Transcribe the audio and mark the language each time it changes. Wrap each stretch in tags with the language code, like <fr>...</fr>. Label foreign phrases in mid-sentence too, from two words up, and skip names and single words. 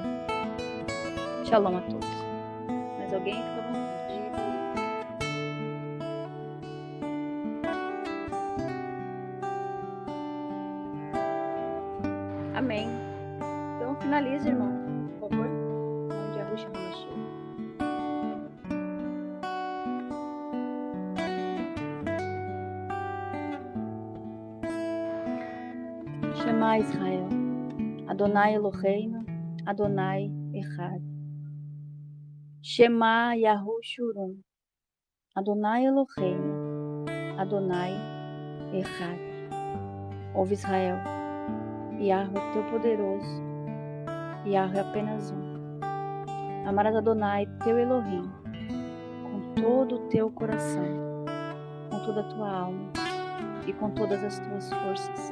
<pt>Shalom a todos. Mais alguém? Fica à vontade. Amém. Então finalize, irmão, por favor. Em nome de Yahushua HaMashiach.</pt> <he>שמע ישראל, אדני אלהינו, אדני אחד. שמע יהושע, אדני אלהינו, אדני אחד.</he> <pt>Ouve Israel, Yahweh teu poderoso, Yahweh apenas um. Amarás Adonai teu Elohim com todo o teu coração, com toda a tua alma e com todas as tuas forças.</pt>